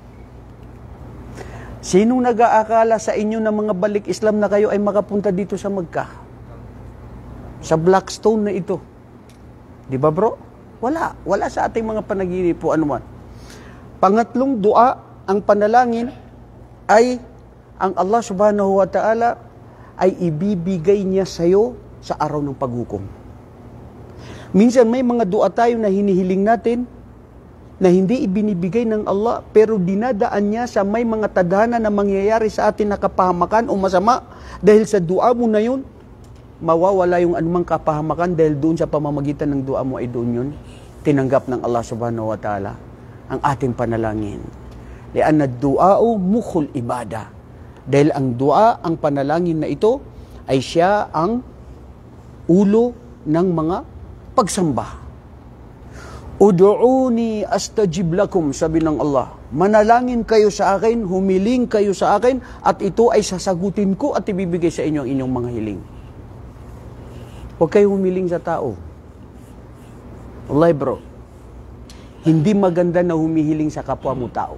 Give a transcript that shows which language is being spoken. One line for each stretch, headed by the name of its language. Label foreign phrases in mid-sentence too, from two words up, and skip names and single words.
Filipino: Sinong nag-aakala sa inyo na mga balik Islam na kayo ay makapunta dito sa Makkah? Sa Blackstone na ito. Di ba bro? Wala sa ating mga panaginip po anuman. Pangatlong dua, ang panalangin ay ang Allah
Arabic: subhanahu wa ta'ala
Filipino: ay ibibigay niya sa iyo sa araw ng paghukom. Minsan may mga dua tayo na hinihiling natin na hindi ibinibigay ng Allah, pero dinadaan niya sa may mga tadhana na mangyayari sa atin na kapahamakan o masama, dahil sa dua mo na yun, mawawala yung anumang kapahamakan dahil doon sa pamamagitan ng dua mo ay doon yun tinanggap ng Allah
Arabic: subhanahu wa ta'ala
Filipino: ang ating panalangin.
Arabic: Lianna du'a'u mukhul ibada.
Filipino: Dahil ang dua, ang panalangin na ito ay siya ang ulo ng mga pagsamba.
Arabic: Ud'uni astajib lakum,
Filipino: sabi ng Allah. Manalangin kayo sa akin, humiling kayo sa akin, at ito ay sasagutin ko at ibibigay sa inyo ang inyong mga hiling. Huwag kayong humiling sa tao. Wallahi bro, hindi maganda na humihiling sa kapwa mo tao.